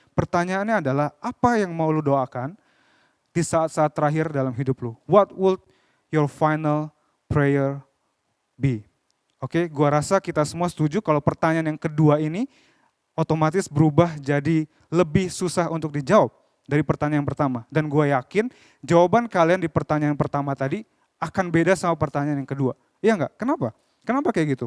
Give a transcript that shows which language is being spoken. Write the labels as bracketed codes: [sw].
[id] Pertanyaannya adalah apa yang mau lu doakan di saat-saat terakhir dalam hidup lu? [en] What would your final prayer be? [id] Oke, gua rasa kita semua setuju kalau pertanyaan yang kedua ini otomatis berubah jadi lebih susah untuk dijawab dari pertanyaan yang pertama. Dan gua yakin jawaban kalian di pertanyaan yang pertama tadi akan beda sama pertanyaan yang kedua. Iya enggak? Kenapa? Kenapa kayak gitu?